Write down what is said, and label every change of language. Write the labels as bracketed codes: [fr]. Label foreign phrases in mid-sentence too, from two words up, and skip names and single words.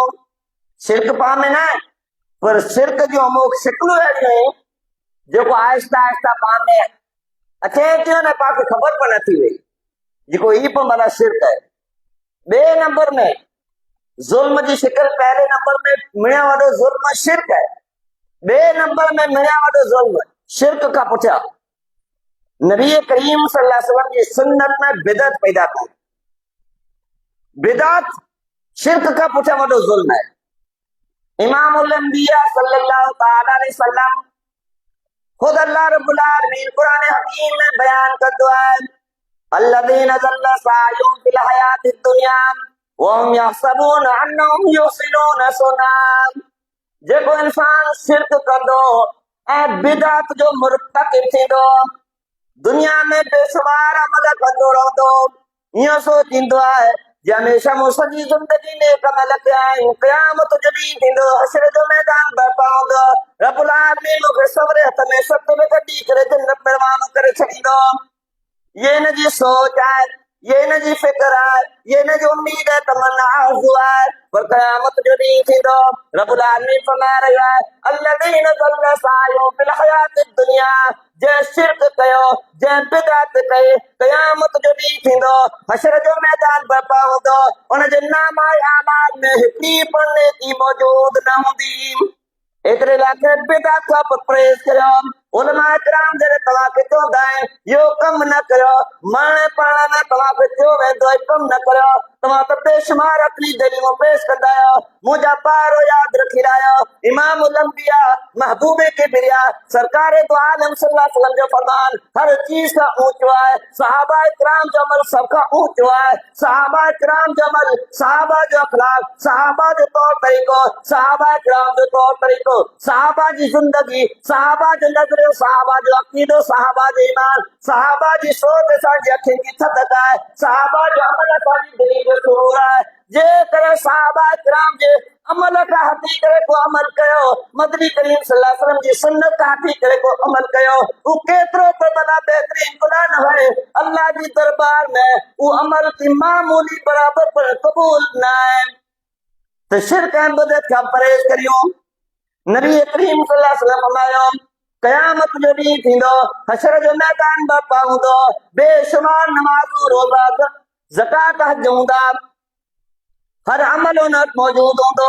[sd] शिरक पाण में न, पर शिरक जूं अमुक शिकलूं अहिड़ियूं आहिनि जेको आहिस्ता आहिस्ता पाण में अचे थो न, पाण खे ख़बर पए नथी वई, जेको ई पोइ माना शिरक आहे। ॿिए नंबर में ज़ुल्म जी शिकल, पहले नंबर में मिणिया वॾो ज़ुल्म शिरक आहे, ॿिए नंबर में मिणिया वॾो ज़ुल्म शिरक खां पुठियां नबी करीम [ar] صلى الله عليه وسلم [sd] जी सुन्नत में बिदअत पैदा कई। बिदअत शिरक का पुठियां वॾो ज़ुल्म है। इमामुल अंबिया [ar] صلى الله تعالى عليه وسلم [sd] खुद अल्लाह रब्बुल आलमीन कुरान हकीम में बयान करदो है, [ar] الذين ضل سعيهم في الحياة الدنيا وهم يحسبون أنهم يحسنون صنعا. [sd] जेको इंसान शिरक कंदो ऐं बिदअत जो मुर्तकिब थींदो, दुनिया में बेशुमार अमल कंदो रहंदो, ईअं सोचींदो आहे जे हमेशह मूं सॼी ज़िंदगी नेक अमल कया आहिनि, क़यामत जो ॾींहुं थींदो, हशर जो मैदान बर्पा हूंदो, रब्बुल आलमीन मूंखे सवरे हथ में सत में कढी करे जन्नत में रवानो करे छॾींदो। ये हिन जी सोच आहे, ये हिन जी फिक्र आहे, ये हिन जी उम्मीद है, तमन्ना आरज़ू आहे। पर क़यामत जो ॾींहुं थींदो, रब्बुल आलमीन फरमाए रहियो आहे, [ar] الذين ضل سعيهم في الحياة الدنيا, [sd] जंहिं शिरक कयो, जंहिं बिदअत कई, क़यामत जो ॾींहुं थींदो, हशर जो मैदान बर्पा हूंदो, उन जे नामाए आमाल में हिकिड़ी पण नेकी मौजूद न हूंदी। एतिरे लाइ बिदअत खां परहेज़ करियो। उलमा इकराम जॾहिं तव्हांखे चवंदा आहिनि इहो कमु न करियो, मरण पाण में तव्हांखे चयो वेंदो आहे कमु न करियो, तव्हां त बेशुमार अक़ली दलीलूं पेश कंदा आहियो, मुंहिंजा पारो यादि रखी रहिया आहियो। इमामुल अंबिया महबूब किबरिया सरकार दो आलम [ar] صلى الله عليه وسلم [sd] जो फरमान हर चीज खां ऊंचो आहे, सहाबा इकराम जो अमल सब खां ऊंचो आहे। सहाबा इकराम जो अमल, सहाबा जो अखलाक, सहाबा जो तौर तरीक़ो, सहाबा इकराम जो तौर तरीक़ो, सहाबा जी ज़िंदगी, सहाबा जो नज़रियो, सहाबा जो अक़ीदो, सहाबा जो ईमान, सहाबा जी सोच असांजी अखियुनि जी थधक आहे, सहाबा जो अमल असांजी दिलि जो सुरूर आहे। जेकॾहिं सहाबा इकराम जे अमल खां हटी करे को अमल कयो, मदनी करीम [ar] صلى الله عليه وسلم [sd] जी सुन्नत खां हटी करे को अमल कयो, वो केतिरो त भला बहितरीन गुनाह न है, अल्लाह जी दरबार में वो अमल की मामूली बराबर पर कबूल न है। तो शिरक ऐं बिदअत खां परहेज़ करियो। नबी करीम [ar] صلى الله عليه وسلم [sd] फरमायो, क़यामत जो ॾींहुं थींदो, हशर जो मैदान बर्पा हूंदो, बेशुमार नमाज़ूं, रोज़ा, ज़कात, हज हूंदा, हर अमल उन वटि मौजूद हूंदो।